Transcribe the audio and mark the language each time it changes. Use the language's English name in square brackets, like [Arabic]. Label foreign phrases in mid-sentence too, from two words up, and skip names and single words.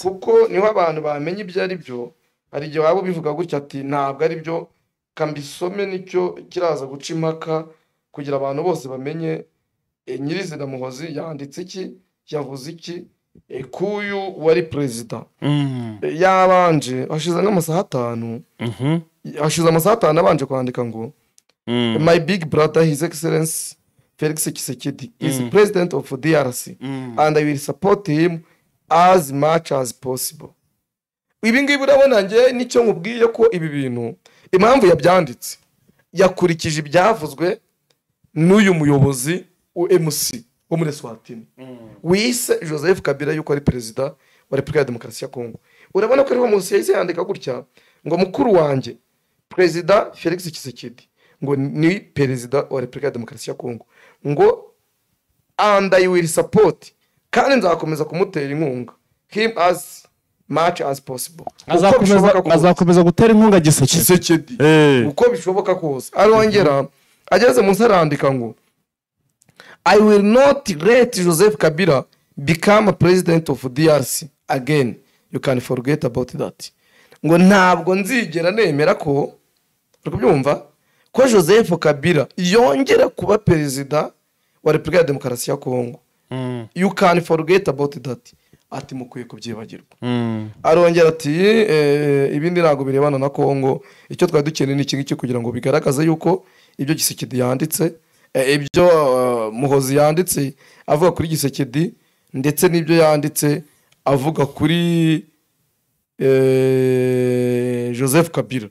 [Kinyarwanda] Kuko niho abantu bamenye ibyo ari byo. Hari igihe waba ubivuga gutyo ati ntabwo ari byo, kambisome nicyo kiraza guca impaka kugira abantu bose bamenye nyirizina Muhozi yanditse iki, yavuze iki, kuyu wari perezida. Yabanje hashize nk'amasaha 5. Hashize amasaha 5 abanje kwandika ngo [English] my big brother his excellency Felix Tshisekedi is president of DRC and I will support him as much as possible. [Kinyarwanda] Ibi ngibi urabona nge nicyo nkubwiye ko ibi bintu impamvu yabyanditse yakurikije ibyavuzwe n'uyu muyobozi MC wo muri Eswatini wise Joseph Kabila yuko ari perezida wa Repubulika ya Demokarasi ya Kongo. Urabona ko ariho munsi yahise yandika gutya ngo mukuru wanjye perezida Felix Tshisekedi ngo ni perezida wa Repubulika ya Demokarasi ya Kongo ngo [English] and I will support [Kinyarwanda] kandi nzakomeza kumutera inkunga [English] him as much as possible. [Kinyarwanda] Azakomeza gutera inkunga Tshisekedi uko bishoboka kose. Arongera ageze munsi arandika ngo [English] I will not let Joseph Kabila become a president of DRC again. You can forget about that. [Kinyarwanda] Ngo ntabwo nzigera nemera ko rukubyumva ko Joseph Kabila yongera kuba perezida wa Repubulika ya Demokarasi ya Kongo. [English] You can forget about that. [Kinyarwanda] Ati mukwiye kubyibagirwa. Arongera ati ibindi ntago birebana na Kongo, icyo twari dukeneye ni iki kugira ngo bigaragaze yuko ibyo Tshisekedi yanditse, ibyo Muhozi yanditse avuga kuri Tshisekedi ndetse n'ibyo yanditse avuga kuri Joseph Kabila.